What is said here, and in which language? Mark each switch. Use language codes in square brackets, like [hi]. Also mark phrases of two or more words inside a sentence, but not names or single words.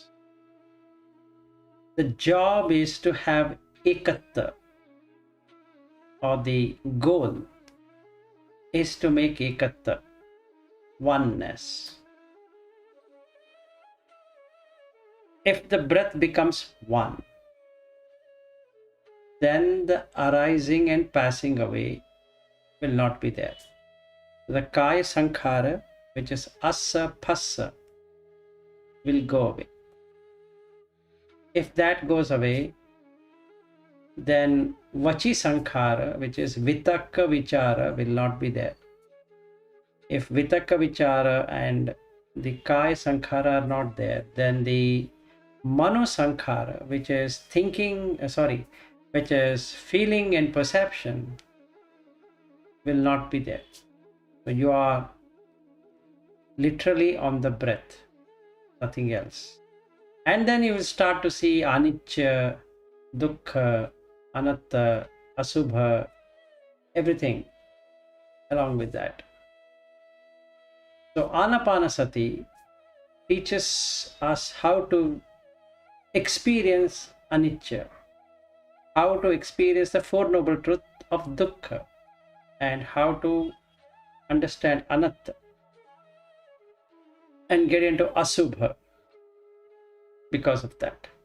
[en] The job is to have ekatha, or the goal is to make ekatha, oneness. If the breath becomes one, then the arising and passing away will not be there. The [pi] kaya sankhara, [en] which is [pi] asa phassa, [en] will go away. If that goes away, then [pi] vachi sankhara, [en] which is [pi] vitakka vichara, [en] will not be there. If [pi] vitakka vichara [en] and the [pi] kaya sankhara [en] are not there, then the [pi] mano sankhara, [en] which is thinking, which is feeling and perception, will not be there. So you are literally on the breath, nothing else. And then you will start to see [pi] anicca, dukkha, anatta, asubha, [en] everything along with that. So Ānāpānassati teaches us how to experience anicca, how to experience the Four Noble Truth of dukkha, and how to understand anatta and get into asubha because of that.